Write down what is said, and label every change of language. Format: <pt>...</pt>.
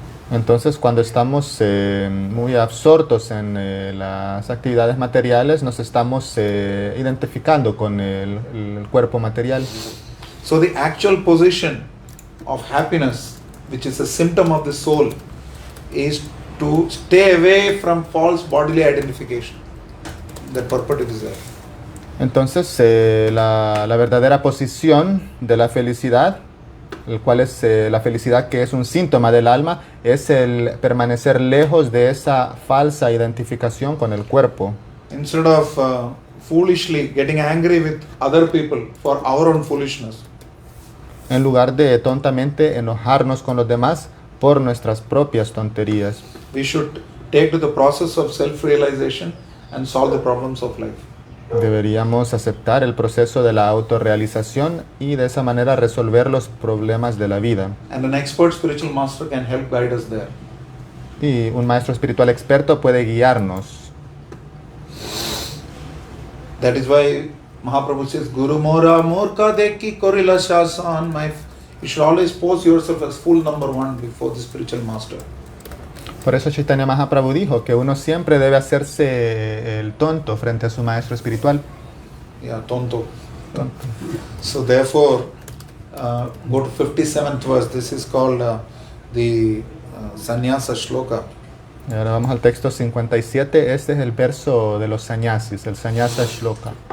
<es>Entonces, cuando estamos muy absortos en las actividades materiales, nos estamos identificando con el cuerpo material.</es> <en>So, the actual position of happiness, which is a symptom of the soul, is to stay away from false bodily identification. The purport is there.</en> <es>Entonces, la verdadera posición de la felicidad, el cual es la felicidad que es un síntoma del alma, es el permanecer lejos de esa falsa identificación con el cuerpo.</es> <en>Instead of foolishly getting angry with other people for our own foolishness,</en> <es>En lugar de tontamente enojarnos con los demás por nuestras propias tonterías.</es> <en>we should take to the process of self-realization and solve the problems of life.</en> <es>Deberíamos aceptar el proceso de la autorrealización y de esa manera resolver los problemas de la vida.</es> <en>And an expert spiritual master can help guide us there.</en> <es>Y un maestro espiritual experto puede guiarnos.</es> <en>That is why Mahaprabhu says,</en> <bn>Guru Mora Murka Deki Korila Shasan.</bn> <en>You should always pose yourself as full number one before the spiritual master.</en> <es>Por eso Chaitanya Mahaprabhu dijo que uno siempre debe hacerse el tonto frente a su maestro espiritual.</es> <en>Yeah, tonto. So therefore, go to 57th verse. This is called the Sannyasa Shloka.</en> <es>Y ahora vamos al texto 57. Este es el verso de los sannyasis, el Sannyasa Shloka.</es>